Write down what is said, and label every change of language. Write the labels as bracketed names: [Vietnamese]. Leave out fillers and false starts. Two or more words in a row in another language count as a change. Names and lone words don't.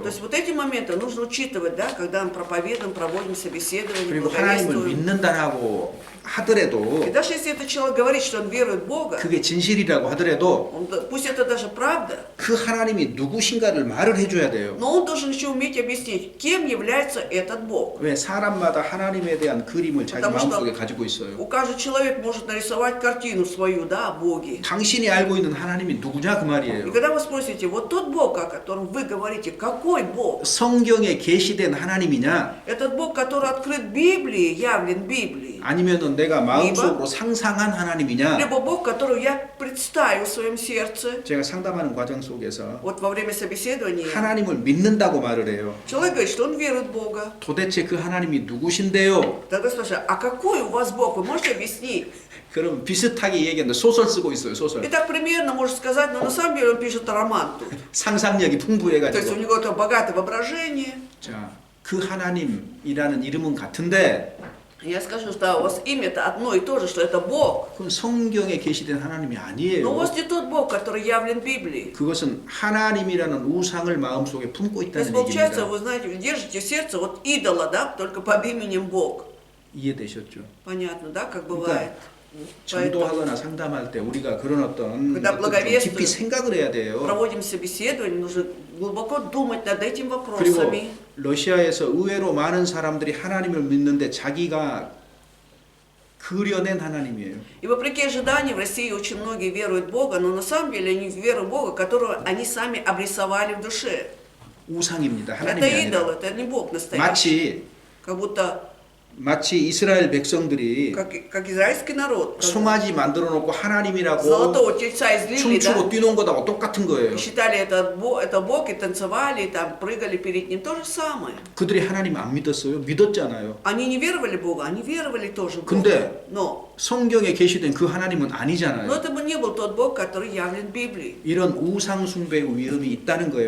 [Russian] То есть вот эти моменты нужно учитывать, да, когда мы проповедуем, проводим собеседование, [Korean] 그리고 하나님을 [Russian] благовествуем. [Korean] 믿는다라고 하더라도 [Russian] И даже если этот человек говорит, что он верует в Бога, [Korean] 그게 진실이라고 하더라도 [Russian] пусть это даже правда, [Korean] 그 하나님이 누구신가를 말을 해줘야 돼요. [Russian] но он должен еще уметь объяснить, кем является этот Бог. [Korean] 왜 사람마다 하나님에 대한 그림을 자기 [Russian] потому что [Korean] 마음속에 가지고 있어요. [Russian] У каждого человек может нарисовать картину свою, да, о Боге. [Korean] 당신이 알고 있는 하나님이 누구냐 그 [Russian] И [Korean] 말이에요. [Russian] когда вы спросите, вот тот Бог, о котором вы говорите, какой Бог? [Korean] 성경에 계시된 하나님이냐 [Russian] Этот Бог, который открыт в Библии, явлен в Библии. [Korean] 아니면은 내가 마음속으로 상상한 하나님이냐. [Russian] Либо Бог, которого я представил в своем сердце. [Korean] 제가 상담하는 과정 속에서 [Russian] Вот во время собеседования [Korean] 하나님을 믿는다고 말을 해요. [Russian] человек говорит, что он верует в Бога. [Korean] 도대체 그 하나님이 누구신데요? [Russian] Тогда спрашиваю, а какой у вас Бог? Вы можете объяснить? [Korean] 그럼 비슷하게 얘기했는데 소설 쓰고 있어요. 소설. [Russian] И так примерно можно сказать, но на самом деле он пишет роман тут. [Korean] 상상력이 [Russian] То есть у [Korean] 풍부해가지고. [Russian] него это богатое воображение. [Korean] 자, 그 하나님이라는 이름은 같은데 [Russian] Я скажу, что у вас имя-то одно и то же, что это Бог. [Korean] 그건 성경에 계시된 하나님이 [Russian] Но у [Korean] 아니에요. [Russian] вас не тот Бог, который явлен в Библии. [Korean] 그것은 하나님이라는 우상을 마음속에 품고 [Russian] То есть, [Korean] 있다는 [Russian] получается, [Korean] 얘기입니다. [Russian] вы знаете, вы держите в сердце вот идола, да, только под именем Бог. [Korean] 이해되셨죠? [Russian] Понятно, да, как [Korean] 그러니까 [Russian] бывает. [Korean] 전도하거나 상담할 때 우리가 그런 어떤 [Russian] Когда [Korean] 좀 [Russian] благовествуем, [Korean] 깊이 생각을 해야 돼요. [Russian] проводим собеседование, нужно глубоко думать над этим [Korean] 그리고 [Russian] вопросами. [Korean] 러시아에서 의외로 많은 사람들이 하나님을 믿는데 자기가 그려낸 하나님이에요. [Russian] И вопреки ожиданиям в России очень многие веруют в Бога, но на самом деле они веруют в Бога, которого они сами обрисовали в душе. [Korean] 우상입니다. 하나님이 [Russian] Это идол, [Korean] 아니라. [Russian] это не Бог настоящий. [Korean] 마치 [Russian] Как будто, [Korean] 이스라엘 백성들이 [Russian] как израильский народ. [Korean] 송아지 만들어 놓고 하나님이라고 [Russian] Золотого тельца излили, да? [Korean] 춤추고 뛰는 거하고 똑같은 거예요. [Russian] И считали это Бог, и танцевали, и там прыгали перед ним. То же самое. [Korean] 그들이 하나님 안 믿었어요? 믿었잖아요. [Russian] Они не веровали в Бога, они веровали тоже в Бога. [Korean] 근데 [Russian] Но [Korean] 성경에 계시된 그 하나님은 아니잖아요. [Russian] это бы не был тот Бог, который явлен в Библии. [Korean] 이런 우상 숭배의 위험이 있다는 거예요.